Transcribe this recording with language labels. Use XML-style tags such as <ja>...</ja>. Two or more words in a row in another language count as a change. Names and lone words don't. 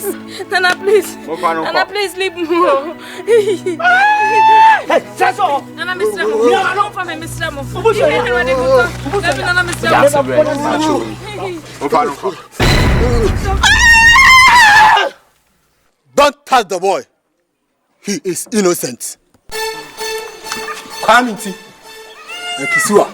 <en>Nana, please. Nana, please leave me. Hey, that's all. Nana, Mr. Mo, for me, Mr. Mo. Don't touch the boy. He is innocent. Come into Kisiwa.</en>